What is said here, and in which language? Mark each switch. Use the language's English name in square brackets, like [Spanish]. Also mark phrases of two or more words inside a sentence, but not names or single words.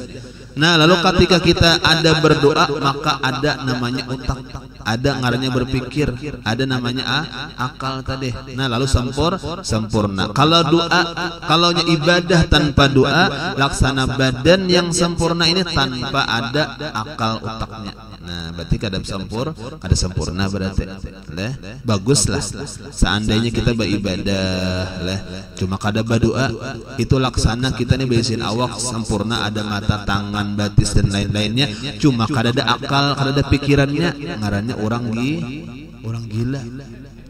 [Indonesian] Nah, lalu ketika kita ada berdoa maka ada namanya otak, ada ngarannya berpikir, ada namanya akal tadi. Nah, lalu sempurna. Kalau doa, kalau ibadah tanpa doa, laksana badan yang sempurna ini tanpa ada akal otaknya. Nah, [Banjar] berarti kada sempurna berarti. [Indonesian] Baguslah. [Banjar] Seandainya kita beribadah, cuma kada berdoa, itu laksana kita nih beresin awak sempurna, ada mata, tangan, batis dan lain-lainnya, cuma kada ada akal, kada ada pikirannya, ngarannya orang gila.